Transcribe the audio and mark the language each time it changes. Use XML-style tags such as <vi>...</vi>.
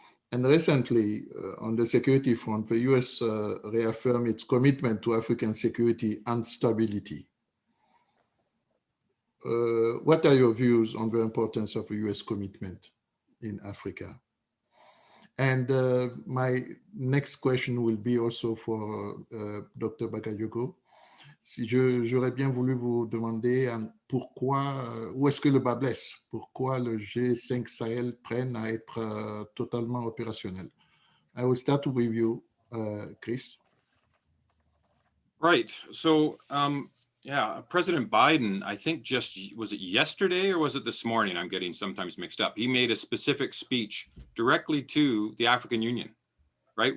<en>And recently, on the security front, the US reaffirmed its commitment to African security and stability. What are your views on the importance of the US commitment in Africa? And my next question will be also for Dr. Bakayoko.</en> <fr>Si j'aurais bien voulu vous demander pourquoi, où est-ce que le bas blesse? Pourquoi le G5 Sahel traîne à être totalement opérationnel?</fr> <en>I will start with you, Chris. Right. So, yeah, President Biden, I think was it yesterday or was it this morning? I'm getting sometimes mixed up. He made a specific speech directly to the African Union, right?</en>